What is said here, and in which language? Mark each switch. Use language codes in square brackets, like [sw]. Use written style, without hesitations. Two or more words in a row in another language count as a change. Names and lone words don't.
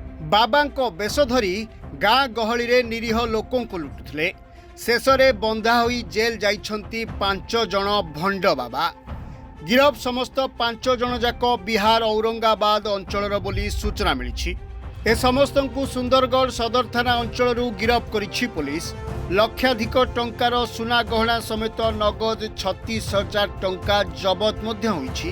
[or] ବାବାଙ୍କ ବେଶ ଧରି ଗାଁ ଗହଳି ରେ ନିରୀହ ଲୋକଙ୍କ କୁ ଲୁଟୁଥିଲେ। ଶେଷରେ ବନ୍ଧା ହୋଇ ଜେଲ ଯାଉଛନ୍ତି 5 ଜଣ ଭଣ୍ଡ ବାବା। ଗିରଫ ସମସ୍ତ 5 ଜଣ ଯାକ ବିହାର ଔରଙ୍ଗାବାଦ ଅଞ୍ଚଳର ବୋଲି ସୂଚନା ମିଳି। ଏ ସମସ୍ତଙ୍କୁ ସୁନ୍ଦରଗଡ଼ ସଦର ଥାନା ଅଞ୍ଚଳରୁ ଗିରଫ କରିଛି ପୁଲିସ। ଲକ୍ଷାଧିକ ଟଙ୍କାର ସୁନା ଗହଣା ସମେତ ନଗଦ 36,000 ଟଙ୍କା ଜବତ ମଧ୍ୟ ହୋଇଛି।